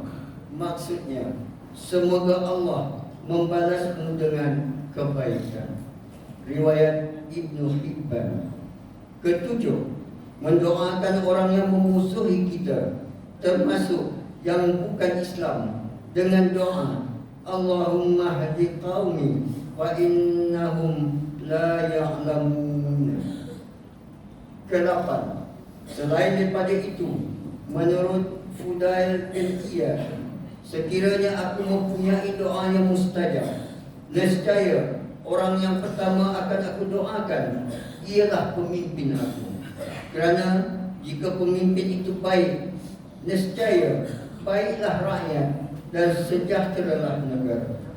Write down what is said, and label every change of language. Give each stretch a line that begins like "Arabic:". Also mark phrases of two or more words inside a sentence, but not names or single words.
Malay: Maksudnya, semoga Allah membalasmu dengan kebaikan. Riwayat Ibnu Hibban. Ketujuh, mendoakan orang yang memusuhi kita, termasuk yang bukan Islam, dengan doa,
Arabic: اللهم اهد قومي وإنهم لا يعلمون.
Malay: Kedelapan, selain daripada itu, menurut Fudail bin Iyad, sekiranya aku mempunyai doa yang mustajab, nescaya orang yang pertama akan aku doakan ialah pemimpin aku. Kerana jika pemimpin itu baik, nescaya baiklah rakyat dan sejahteralah negara.